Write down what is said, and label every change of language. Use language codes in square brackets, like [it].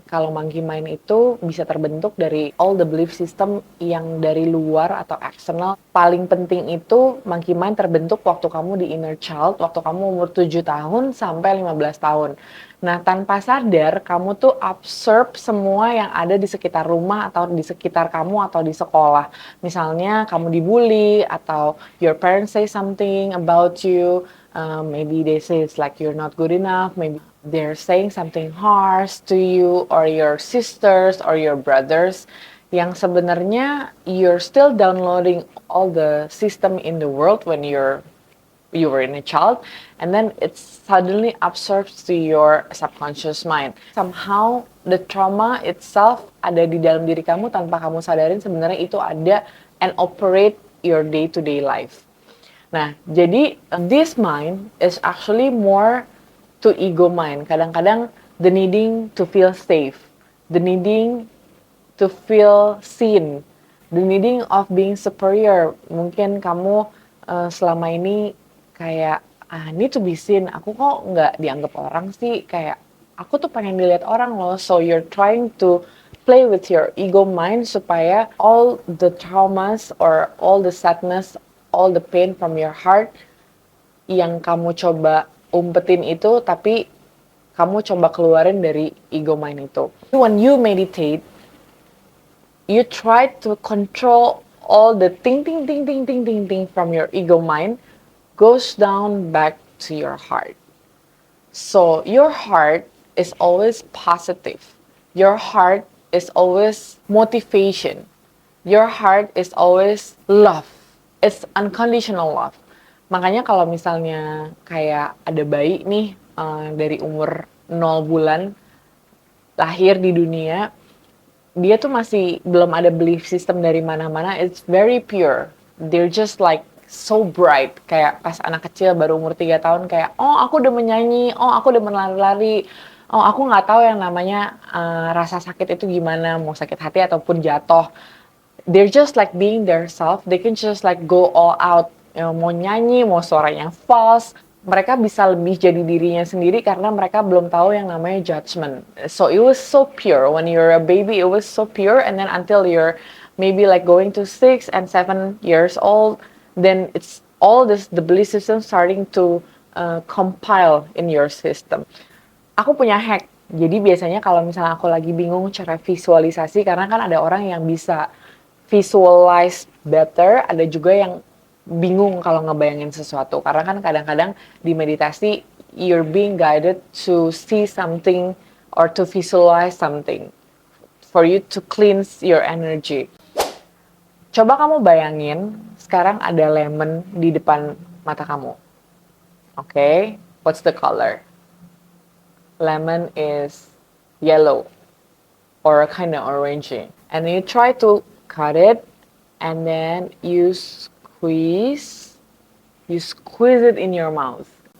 [id] Kalau monkey mind itu bisa terbentuk dari [en] all the belief system [id] yang dari luar atau external. Paling penting itu monkey mind terbentuk waktu kamu di inner child, waktu kamu umur 7 tahun sampai 15 tahun. Nah, tanpa sadar kamu tuh absorb semua yang ada di sekitar rumah atau di sekitar kamu atau di sekolah. Misalnya kamu dibully atau [en] your parents say something about you, maybe they say it's like you're not good enough, maybe they're saying something harsh to you or your sisters or your brothers [id] yang sebenarnya [en] you're still downloading all the system in the world when you were in a child and then it suddenly absorbs to your subconscious mind. Somehow the trauma itself [id] ada di dalam diri kamu tanpa kamu sadarin sebenarnya itu ada [en] and operate your day-to-day life. [id] Nah, jadi [en] this mind is actually more to ego mind. Kadang-kadang the needing to feel safe, the needing to feel seen, the needing of being superior. [id] Mungkin kamu selama ini kayak [en] need to be seen. [id] Aku kok nggak dianggap orang sih, kayak aku tuh pengen dilihat orang loh. [en] So you're trying to play with your ego mind [id] supaya [en] all the traumas or all the sadness, all the pain from your heart [id] yang kamu coba umpetin itu, tapi kamu coba keluarin dari ego mind itu. [en] When you meditate, you try to control all the ting from your ego mind goes down back to your heart. So your heart is always positive. Your heart is always motivation. Your heart is always love. It's unconditional love. [id] Makanya kalau misalnya kayak ada bayi nih dari umur 0 bulan lahir di dunia, dia tuh masih belum ada belief system dari mana-mana. [en] It's very pure. They're just like so bright. [id] Kayak pas anak kecil baru umur 3 tahun kayak, oh aku udah menyanyi, oh aku udah menlari-lari, oh aku nggak tahu yang namanya rasa sakit itu gimana, mau sakit hati ataupun jatuh. [en] They're just like being their self. They can just like go all out. [id] Mau nyanyi, mau suaranya false, mereka bisa lebih jadi dirinya sendiri karena mereka belum tahu yang namanya judgment. [en] So it was so pure when you're a baby. It was so pure, and then until you're maybe like going to 6 and 7 years old, then it's all this the belief system starting to compile in your system. [id] Aku punya hack. Jadi biasanya kalau misalnya aku lagi bingung cara visualisasi, karena kan ada orang yang bisa [en] visualize better, [id] ada juga yang bingung kalau ngebayangin sesuatu. Karena kan kadang-kadang di meditasi, [en] you're being guided to see something or to visualize something for you to cleanse your energy. [id] Coba kamu bayangin, sekarang ada lemon di depan mata kamu. [en] Okay, what's the color? Lemon is yellow or kind of orangey. And you try to cut it, and then you squeeze it in your mouth.